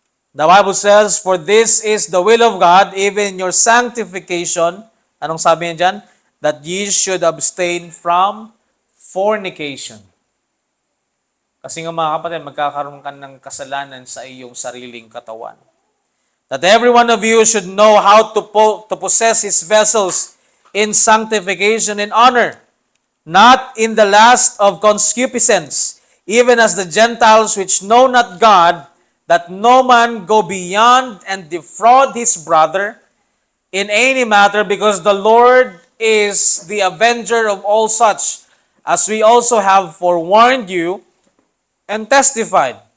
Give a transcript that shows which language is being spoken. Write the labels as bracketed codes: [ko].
[en] The Bible says, "For this is the will of God, even your sanctification." [tl] Anong sabi niya dyan? [en] "That ye should abstain from fornication." [tl] Kasi nga mga kapatid, magkakaroon ka ng kasalanan sa iyong sariling katawan. [en] "That every one of you should know how to possess his vessels in sanctification and honor, not in the lust of concupiscence, even as the Gentiles which know not God, that no man go beyond and defraud his brother in any matter, because the Lord is the avenger of all such, as we also have forewarned you and testified."